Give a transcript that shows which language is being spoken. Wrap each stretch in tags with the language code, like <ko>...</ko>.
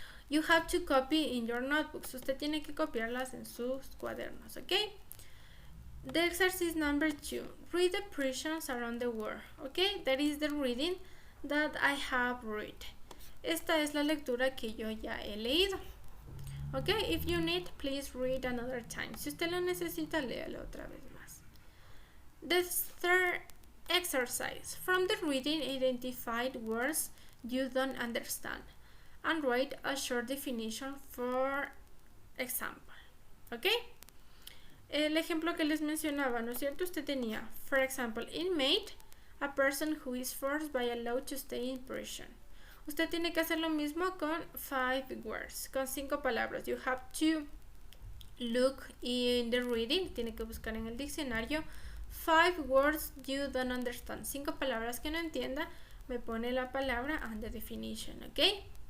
<en>You have to copy in your notebooks.</en> <es>Usted tiene que copiarlas en sus cuadernos, okay?</es> <en>The exercise number 2. Read the prisons around the world, okay? That is the reading that I have read.</en> <es>Esta es la lectura que yo ya he leído.</es> <en>Okay, if you need, please read another time.</en> <es>Si usted lo necesita, léalo otra vez más.</es> <en>The third exercise. From the reading, identify words you don't understand and write a short definition for example. Okay?</en> <es>El ejemplo que les mencionaba, ¿no es cierto? Usted tenía,</es> <en>for example, inmate, a person who is forced by a law to stay in prison.</en> <es>Usted tiene que hacer lo mismo con</es> <en>5 words,</en> <es>con 5 palabras.</es> <en>You have to look in the reading,</en> <es>tiene que buscar en el diccionario</es> <en>5 words you don't understand.</en> <es>5 palabras que no entienda, me pone la palabra</es> <en>and the definition,</en> <es>¿ok?</es>